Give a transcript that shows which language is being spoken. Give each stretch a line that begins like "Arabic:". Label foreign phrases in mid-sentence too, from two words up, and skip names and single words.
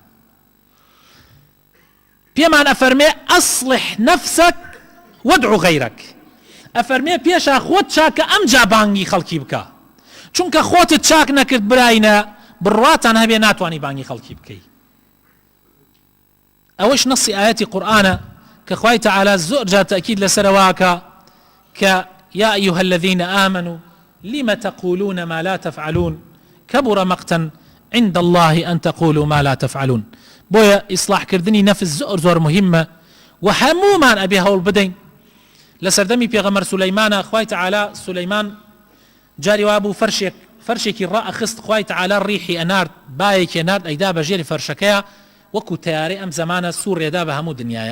Central Kurdish: پێمان ئەفەرمێ
Arabic: ئەصلح نەفسەک وەدعو غەیرەک،
Central Kurdish: ئەفەرمێ پێشا خۆت چاکە ئەمجا بانگی خەڵکی بکە، چونکە خۆتت چاک نەکرد براینە بڕواتان هەبێ ناتوانی بانگی خەڵکی بکەی. ئەوەش نەسی ئاەتی قورئانە کە خوای تەعالی زۆر جار تەئکید لەسەرەوەکە کە
Arabic: یا ئەیها الذین آمنوا لم تقولون ما لا تفعلون كبر مقتا عند الله أن تقولوا ما لا تفعلون.
Central Kurdish: بۆیە ئیسلاحکردنی نەفس زۆر مهمە و هەموومان ئەبێ هەوڵ بدەین. لە سەردەمی پێغەمبەر سولەیمانە خوای تەعالی سولەیمان جاری وا بوو فەرشێکی ڕائەخست، خوای تەعالی ڕیحی ئەنارد، بایەکی ئەنارد ئەیدا بە ژێری فەرشەکەیە وەکو تەیارەی ئەم زەمانە سوورێدا بە هەموو دنیاە.